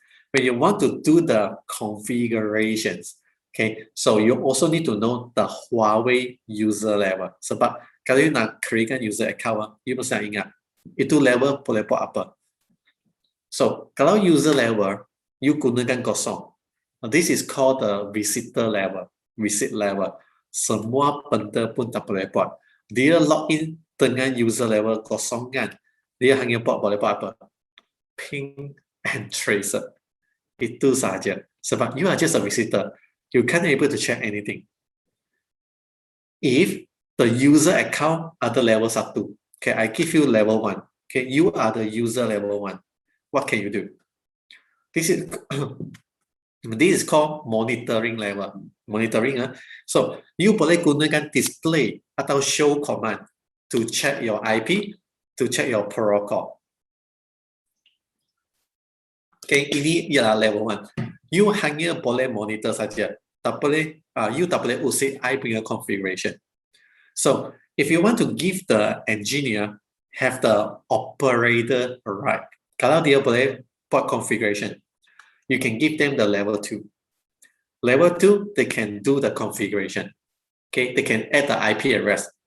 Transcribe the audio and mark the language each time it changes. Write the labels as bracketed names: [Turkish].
[English] When you want to do the configurations, okay, so you also need to know the Huawei user level. [Malay] Sebab kalau you nak create user account, you mesti ingat itu level boleh buat apa. So kalau user level, you gunakan kosong. [English] This is called the visitor level, visit level. [Malay] Semua benda pun tak boleh buat. Dia login dengan user level kosong kan, dia hanya boleh buat apa? [English] Ping and tracer. [Malay] Itu saja. [English] Sebab you are just a visitor. You can't able to check anything. If the user account are the level 1, okay, I give you level 1. Okay, you are the user level 1. What can you do? This is called monitoring level. Monitoring. So you [Malay] boleh gunakan [English] display atau show command to check your IP, to check your protocol. [Malay] Okay, ini ialah level 1. You hanya boleh monitor saja. Tak boleh, you tak boleh usik I punya configuration. [English] So, if you want to give the engineer have the operator right, [Malay] Kalau dia boleh buat [English] configuration, you can give them the level 2. Level 2, they can do the configuration. Okay, they can add the IP address.